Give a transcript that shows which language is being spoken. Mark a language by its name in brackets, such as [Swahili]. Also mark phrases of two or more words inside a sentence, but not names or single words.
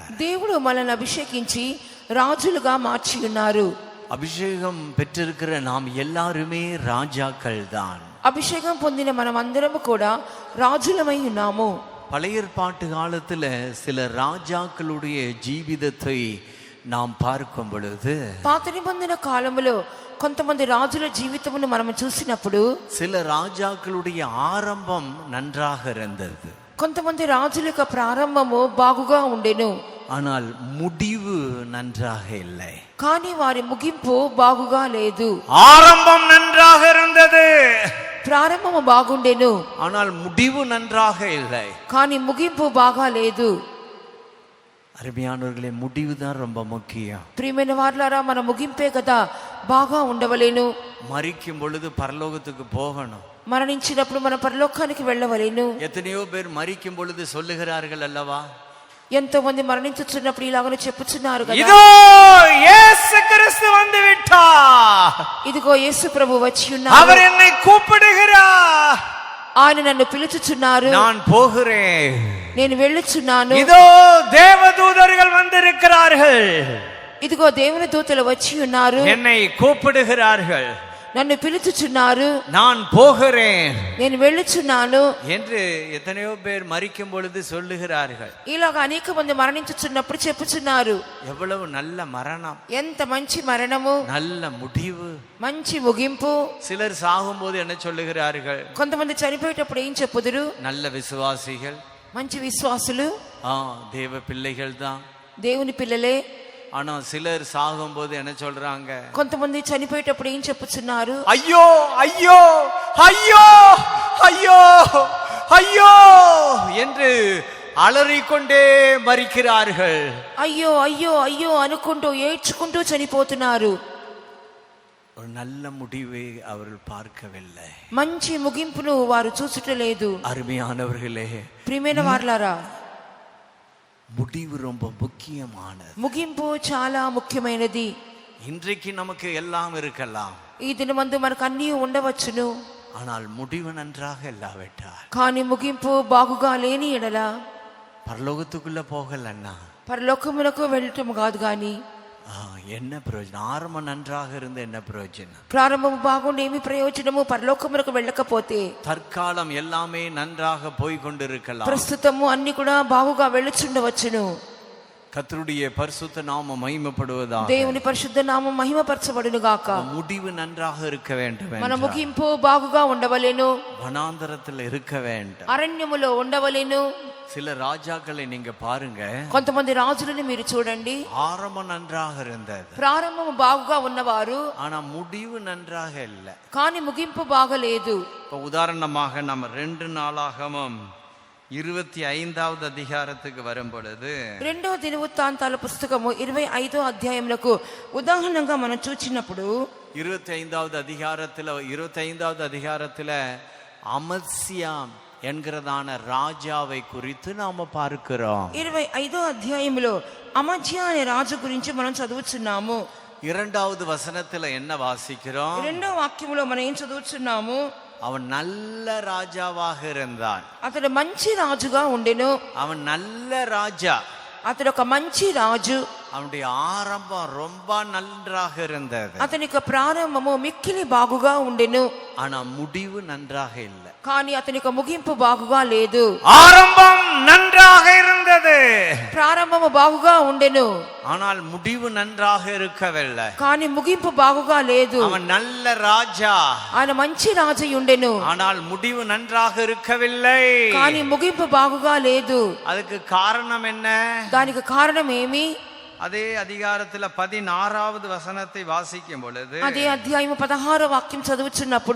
[Telugu] దేవుడు మనల్ని అభిషేకించి రాజులుగా మార్చి ఉన్నారు. [Tamil] அபிஷேகம் பெற்றிருக்கிற நாம் எல்லாருமே ராஜாக்கள் தான். [Telugu] అభిషేకం పొందిన మనం అందరము కూడా రాజులమై ఉన్నాము. [Tamil] பழைய ஏற்பாட்டு காலத்துல சில ராஜாக்களுடைய ஜீவிதத்தை நாம் பார்க்கும் பொழுது, [Telugu] పాత నిబంధన కాలములో కొంతమంది రాజుల జీవితమును మనం చూసినప్పుడు [Tamil] சில ராஜாக்களுடைய ஆரம்பம் நன்றாக இருந்தது, [Telugu] కొంతమంది రాజుల యొక్క ప్రారంభము బాగుగా ఉండెను, [Tamil] ஆனால் முடிவு நன்றாக இல்லை. [Telugu] కానీ వారి ముగింపు బాగుగా లేదు. [Tamil] ஆரம்பம் நன்றாக இருந்தது, [Telugu] ప్రారంభము బాగుండెను, [Tamil] ஆனால் முடிவு நன்றாக இல்லை. [Telugu] కానీ ముగింపు బాగా లేదు. [Tamil] அருமையானவர்களே, முடிவு தான் ரொம்ப முக்கியம். [Telugu] ప్రియమైన వారలారా, మన ముగింపే కదా బాగా ఉండవలేను. [Tamil] மரிக்கும் பொழுது பரலோகத்துக்கு போகணும். [Telugu] మరణించినప్పుడు మన పరలోకానికి వెళ్ళవలేను. [Tamil] எத்தனையோ பேர் மரிக்கும் பொழுது சொல்லுகிறார்கள் அல்லவா, [Telugu] ఎంతో మంది మరణించుచున్నప్పుడు ఇలాగనే చెప్పుచున్నారు కదా, [Tamil] இதோ இயேசு கிறிஸ்து வந்து விட்டார், [Telugu] ఇదిగో యేసు ప్రభు వచ్చి ఉన్నారు, [Tamil] அவர் என்னை கூப்பிடுகிறார், [Telugu] ఆయన నన్ను పిలుచుచున్నారు, [Tamil] நான் போகிறேன், [Telugu] నేను వెళ్ళుచున్నాను, [Tamil] இதோ தேவதூதர்கள் வந்திருக்கிறார்கள், [Telugu] ఇదిగో దేవుని దూతలు వచ్చి ఉన్నారు, [Tamil] என்னை கூப்பிடுகிறார்கள், [Telugu] నన్ను పిలుచుచున్నారు, [Tamil] நான் போகிறேன் [Telugu] నేను వెళ్ళుచున్నాను [Tamil] என்று எத்தனையோ பேர் மரிக்கும் பொழுது சொல்லுகிறார்கள். [Telugu] ఇలాగ అనేక మంది మరణించుచున్నప్పుడు చెప్పుచున్నారు. [Tamil] எவ்வளவு நல்ல மரணம், [Telugu] ఎంత మంచి మరణము, [Tamil] நல்ல முடிவு. [Telugu] మంచి ముగింపు. [Tamil] சிலர் சாகும்போது என்ன சொல்லுகிறார்கள், [Telugu] కొంతమంది చనిపోయేటప్పుడు ఏం చెప్పుదురు, [Tamil] நல்ல விசுவாசிகள், [Telugu] మంచి విశ్వాసులు, [Tamil] தேவ பிள்ளைகள் தான். [Telugu] దేవుని పిల్లలే. [Tamil] ஆனா சிலர் சாகும்போது என்ன சொல்றாங்க, [Telugu] కొంతమంది చనిపోయేటప్పుడు ఏం చెప్పుచున్నారు, [Tamil] ஐயோ ஐயோ ஐயோ ஐயோ ஐயோ என்று அலறிக்கொண்டே மரிக்கிறார்கள். [Telugu] అయ్యో అయ్యో అయ్యో అనుకుంటూ ఏడ్చుకుంటూ చనిపోతున్నారు. [Tamil] ஒரு நல்ல முடிவை அவர்கள் பார்க்கவில்லை, [Telugu] మంచి ముగింపును వారు చూసుటలేదు. [Tamil] அருமையானவர்களே, [Telugu] ప్రియమైన వారలారా, [Tamil] முடிவு ரொம்ப முக்கியமானது. [Telugu] ముగింపు చాలా ముఖ్యమైనది. [Tamil] இன்றைக்கு நமக்கு எல்லாம் இருக்கலாம், [Telugu] ఈ దినమందు మనకు అన్నీ ఉండవచ్చును, [Tamil] ஆனால் முடிவு நன்றாக இல்லாவிட்டால், [Telugu] కానీ ముగింపు బాగుగా లేని ఎడల [Tamil] பரலோகத்துக்குள்ள போகலன்னா [Telugu] పరలోకమునకు వెళ్ళటం కాదు. గాని [Tamil] என்ன பிரயோஜனம்? ஆரம்பம் நன்றாக இருந்து என்ன பிரயோஜனம்? [Telugu] ప్రారంభము బాగుండి ఏమి ప్రయోజనము? పరలోకమునకు వెళ్ళకపోతే. [Tamil] தற்காலம் எல்லாமே நன்றாக போய் கொண்டிருக்கலாம், [Telugu] ప్రస్తుతము అన్ని కూడా బాగుగా వెళ్ళుచుండవచ్చును. [Tamil] கர்த்தருடைய பரிசுத்த நாமம் மகிமைப்படுவதாக. [Telugu] దేవుని పరిశుద్ధ నామం మహిమపరచబడును గాక. [Tamil] முடிவு நன்றாக இருக்க வேண்டும், [Telugu] మన ముగింపు బాగుగా ఉండవలెను, [Tamil] வனாந்தரத்தில் இருக்க வேண்டும். [Telugu] అరణ్యములో ఉండవలెను. [Tamil] சில ராஜாக்களை நீங்க பாருங்க, [Telugu] కొంతమంది రాజులను మీరు చూడండి, [Tamil] ஆரம்பம் நன்றாக இருந்தது, [Telugu] ప్రారంభము బాగుగా ఉన్నవారు, [Tamil] ஆனா முடிவு நன்றாக இல்லை. [Telugu] కానీ ముగింపు బాగలేదు. [Tamil] இப்ப உதாரணமாக நம்ம 2 நாளாகமம் 25வது அதிகாரத்துக்கு வரும் பொழுது, [Telugu] 2వ దినవృత్తాంతాల పుస్తకము 25వ అధ్యాయములకు ఉదాహరణంగా మనం చూచినప్పుడు [Tamil] 25வது அதிகாரத்துல அமத்சியா என்கிறதான ராஜாவை குறித்து நாம பார்க்கிறோம். [Telugu] 25వ అధ్యాయములో అమజ్యా అనే రాజు గురించి మనం చదువుచున్నాము. [Tamil] 2வது வசனத்துல என்ன வாசிக்கிறோம்? [Telugu] 2వ వాక్యములో మనం ఏం చదువుచున్నాము? [Tamil] அவன் நல்ல ராஜாவாக இருந்தான். [Telugu] అతడు మంచి రాజుగా ఉండెను. [Tamil] அவன் நல்ல ராஜா, [Telugu] అతడు ఒక మంచి రాజు. [Tamil] அவனுடைய ஆரம்பம் ரொம்ப நன்றாக இருந்தது, [Telugu] అతని యొక్క ప్రారంభము మిక్కిలి బాగుగా ఉండెను, [Tamil] ஆனா முடிவு நன்றாக இல்லை. [Telugu] కానీ అతని యొక్క ముగింపు బాగుగా లేదు. [Tamil] ஆரம்பம் நன்றாக இருந்தது, இருந்தது, [Telugu] ప్రారంభము బాగుగా ఉండెను [Tamil] ஆனால் முடிவு நன்றாக இருக்கவில்லை. [Telugu] కానీ ముగింపు బాగుగా లేదు. [Tamil] அவன் நல்ல ராஜா, [Telugu] ఆయన మంచి రాజు ఉండెను [Tamil] ஆனால் முடிவு நன்றாக இருக்கவில்லை. [Telugu] కానీ ముగింపు బాగుగా లేదు. [Tamil] அதுக்கு காரணம் என்ன? [Telugu] దానికి కారణం ఏమి? [Tamil] அதே அதிகாரத்துல 16வது வசனத்தை வாசிக்கும் பொழுது, [Telugu] అదే అధ్యాయము 16వ వాక్యం చదువుచున్నప్పుడు